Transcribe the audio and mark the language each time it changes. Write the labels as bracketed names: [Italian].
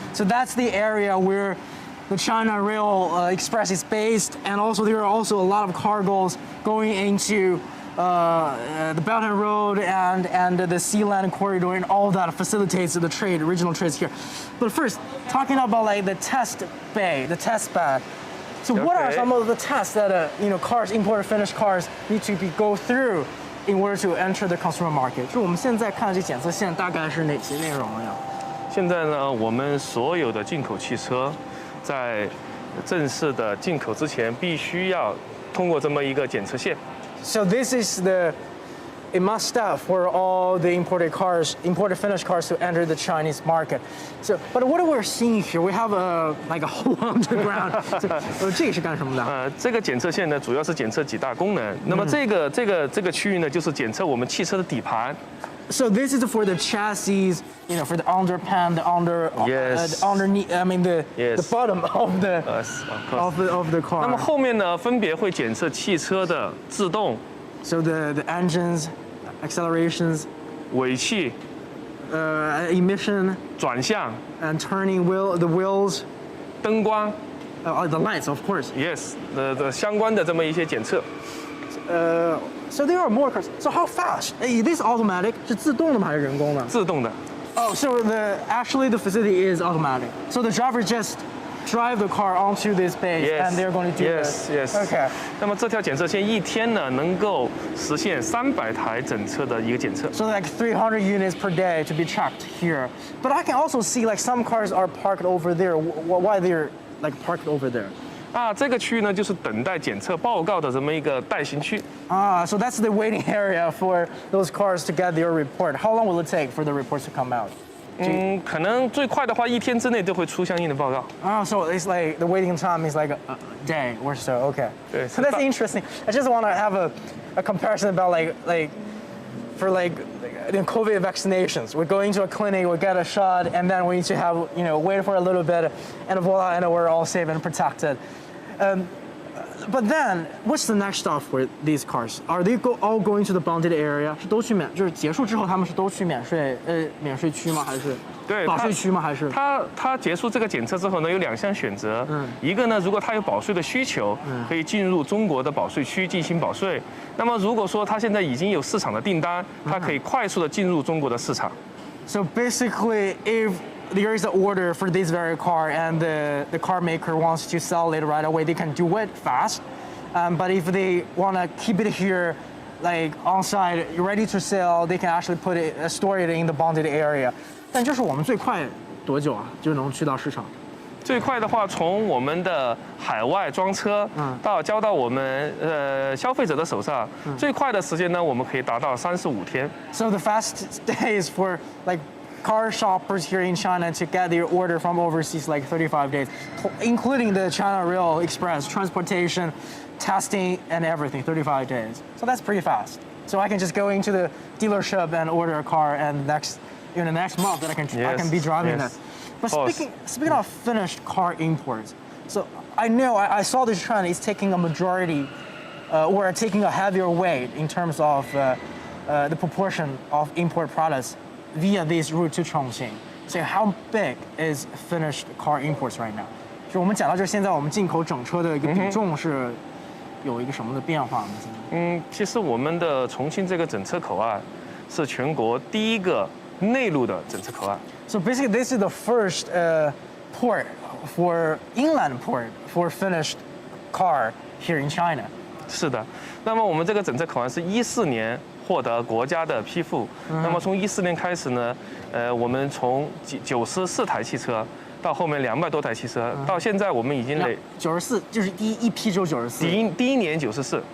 [English] So that's the area where the China Rail Express is based, and also there are also a lot of cargoes going into the Belt and Road and the Sea Land Corridor, and all that facilitates the trade, regional trades here. But first, talking about like the test bay, the test bed. So what are some of the tests that cars, imported finished cars, need to go through in order to enter the consumer market? [Chinese] 就我们现在看的这检测线大概是哪些内容呀？现在呢，我们所有的进口汽车，在正式的进口之前，必须要通过这么一个检测线。 [English] So this is a must-have for all the imported finished cars to enter the Chinese market. So, but what we're seeing here, we have like a hole underground. [Chinese] 这个是干什么的？这个检测线呢，主要是检测几大功能。那么这个区域呢，就是检测我们汽车的底盘。 [English] So this is for the chassis, for the underpan, the underneath. I mean the bottom of the car. [Chinese] 那么后面呢，分别会检测汽车的制动。 [English] So the engines, accelerations, [Chinese] 尾气 [English] emission, [Chinese] 转向 [English] and turning the wheels, [Chinese] 灯光 [English] the lights, of course. Yes, [Chinese] 的相关的这么一些检测。 [English] So there are more cars. So how fast? This automatic [Chinese] 是自动的吗还是人工的？自动的。 [English] Oh, so actually the facility is automatic. So the driver just drive the car onto this base, and they're going to do this. Yes. Okay. [Chinese] 那么这条检测线一天呢，能够实现300台整车的一个检测。 [English] So like 300 units per day to be checked here. But I can also see like some cars are parked over there. Why they're like parked over there? [Chinese] 这个区域呢，就是等待检测报告的这么一个待行区。 [English] So that's the waiting area for those cars to get their report. How long will it take for the reports to come out? [Chinese] 可能最快的话1天之内都会出相应的报告。 [English] So it's like the waiting time is like a day or so. Okay. [Chinese] 对 [English] So that's interesting. I just want to have a comparison about like for COVID vaccinations. We go into a clinic, we get a shot, and then we need to have wait for a little bit, and voila, and we're all safe and protected. But then, what's the next stop for these cars? Are they all going to the bonded area? [Chinese] 是都去就是结束之后，他们是都去免税区吗？还是对保税区吗？还是它结束这个检测之后呢，有2项选择。一个呢，如果它有保税的需求，可以进入中国的保税区进行保税。那么如果说它现在已经有市场的订单，它可以快速的进入中国的市场。 [English] So basically, if there is an order for this very car and the car maker wants to sell it right away, they can do it fast. But if they want to keep it here, like on site, ready to sell, they can actually store it in the bonded area. [Chinese] 但就是我们最快多久啊就能去到市场？最快的话，从我们的海外装车到交到我们消费者的手上，最快的时间呢，我们可以达到35天。 [English] So the fast days for like car shoppers here in China to get their order from overseas like 35 days, including the China Rail Express transportation, testing, and everything. 35 days. So that's pretty fast. So I can just go into the dealership and order a car, and next month that I can be driving it. But speaking of finished car imports, so I know I saw this trend is taking a majority, or taking a heavier weight in terms of the proportion of import products via this route to Chongqing. So how big is finished car imports right now? [Chinese] 就我们讲到就是现在我们进口整车的一个比重是有一个什么的变化吗？其实我们的重庆这个整车口岸是全国第一个内陆的整车口岸。 [English] So basically, this is the first port for inland port for finished car here in China. [Chinese] 是的，那么我们这个整车口岸是14年获得国家的批复。那么从14年开始呢，我们从94台汽车到后面200多台汽车，到现在我们已经 94，就是第一批只有94。第一年94，